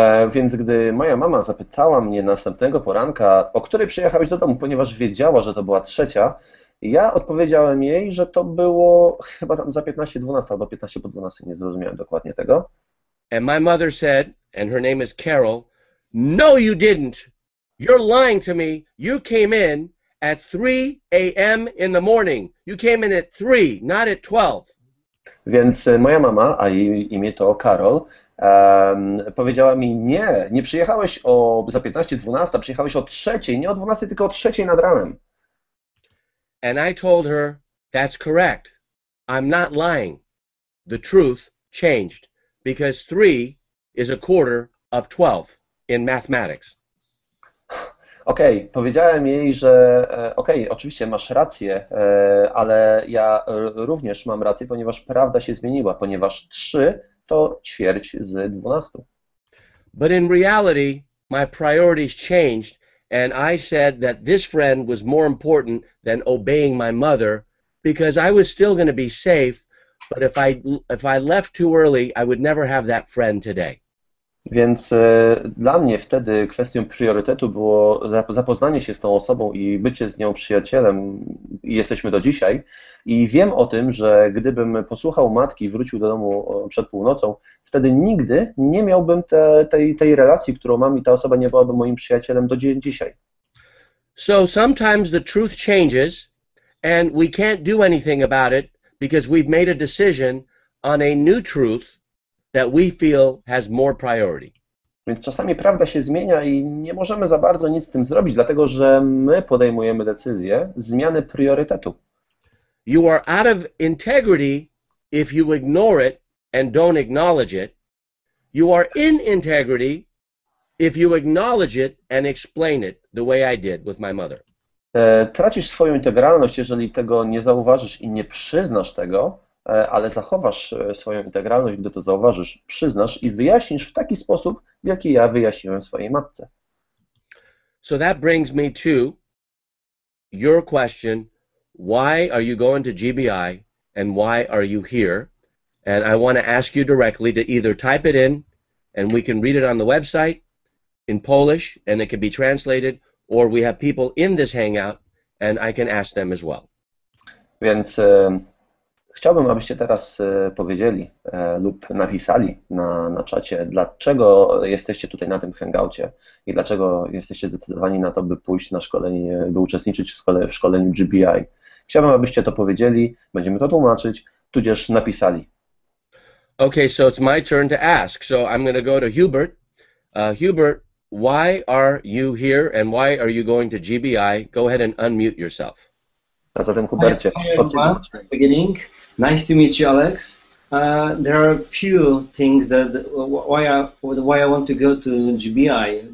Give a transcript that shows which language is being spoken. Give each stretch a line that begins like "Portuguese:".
Polish: Więc gdy moja mama zapytała mnie następnego poranka, o której przyjechałeś do domu, ponieważ wiedziała, że to była 3, ja odpowiedziałem jej, że to było chyba tam za 15:12 albo 15 po 12, nie zrozumiałem dokładnie tego.
English: And my mother said, and her name is Carol, no you didn't. You're lying to me. You came in at 3 a.m. in the morning. You came in at 3, not at 12.
Polish: Więc moja mama, a jej imię to Karol, powiedziała mi, nie przyjechałeś za 15:12, przyjechałeś o 3, nie o 12, tylko o 3 nad ranem.
English: And I told her, that's correct. I'm not lying. The truth changed because 3 is 1/4 in mathematics.
Polish: Powiedziałem jej, że oczywiście masz rację, ale ja również mam rację, ponieważ prawda się zmieniła, ponieważ 3 to ćwierć z 12.
English: But in reality, my priorities changed, and I said that this friend was more important than obeying my mother because I was still going to be safe, but if I left too early, I would never have that friend today.
Polish: Więc dla mnie wtedy kwestią priorytetu było zapoznanie się z tą osobą i bycie z nią przyjacielem i jesteśmy do dzisiaj. I wiem o tym, że gdybym posłuchał matki i wrócił do domu przed północą, wtedy nigdy nie miałbym tej relacji, którą mam i ta osoba nie byłaby moim przyjacielem do dzisiaj.
English: So sometimes the truth changes and we can't do anything about it because we've made a decision on a new truth that we feel has more priority.
Polish: Więc czasami prawda się zmienia i nie możemy za bardzo nic z tym zrobić, dlatego że my podejmujemy decyzję zmiany priorytetu.
English: You are out of integrity if you ignore it and don't acknowledge it. You are in integrity if you acknowledge it and explain it the way I did with my mother.
Polish: Tracisz swoją integralność, jeżeli tego nie zauważysz i nie przyznasz tego, ale zachowasz swoją integralność, gdy to zauważysz, przyznasz i wyjaśnisz w taki sposób, w jaki ja wyjaśniłem swojej matce.
English: So that brings me to your question, why are you going to GBI and why are you here? And I want to ask you directly to either type it in and we can read it on the website in Polish, and it can be translated, or we have people in this hangout, and I can ask them as well.
Polish: Więc chciałbym, abyście teraz powiedzieli lub napisali na czacie, dlaczego jesteście tutaj na tym hangoucie i dlaczego jesteście zdecydowani na to, by pójść na szkolenie, by uczestniczyć w szkoleniu GBI. Chciałbym, abyście to powiedzieli, będziemy to tłumaczyć, tudzież napisali.
English: Okay, so it's my turn to ask. So I'm going to go to Hubert. Hubert, why are you here and why are you going to GBI? Go ahead and unmute yourself.
Polish: A zatem Hubercie,
English: Hi everyone. Beginning. Nice to meet you, Alex. There are a few things that why I want to go to GBI.